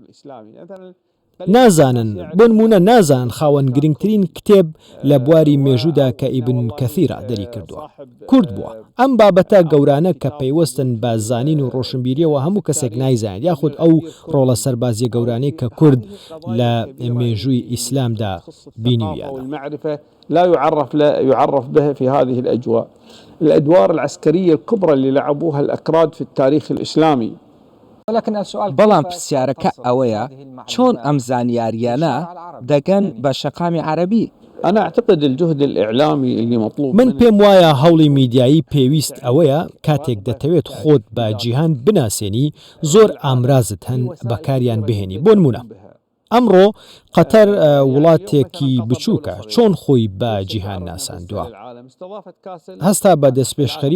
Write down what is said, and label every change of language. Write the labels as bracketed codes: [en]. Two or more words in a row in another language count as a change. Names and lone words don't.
[ckb] نازان خاوەن گرنگترین کتێب لە بواری مێژوودا کە ئیبن کەثیرە دەری کردووە کورد بووە ئەم بابەتە گەورانە کە پەیوەستن بە زانین و ڕۆشنبیریەوە هەموو کەسێک نایزانێت یاخود ئەو ڕۆڵە سەربازیە گەورانەی کە کورد لە مێژووی ئیسلامدا بینیویانە [ar] لا يعرف به في هذه الأجواء. الأدوار العسكرية الكبرى اللي لعبوها الأكراد في التاريخ الإسلامي. [ckb] بەڵام پرسیارەکە ئەوەیە چۆن ئەم زانیاریانە دەگەن بە شەقامی عەرەبی. [ar] أنا أعتقد الجهد الإعلامي اللي مطلوب [ckb] من پێم وایە هەوڵی میدیایی پێویست ئەوەیە کاتێک دەتەوێت خۆت بە جیهان بناسێنی زۆر ئامرازت هەن بەکاریان بهێنی بۆ نمونە ئەمڕۆ قەتەر وڵاتێکی بچووکە چۆن خۆی بە جیهان ناساندووە هەستا بە دەستپێشخەری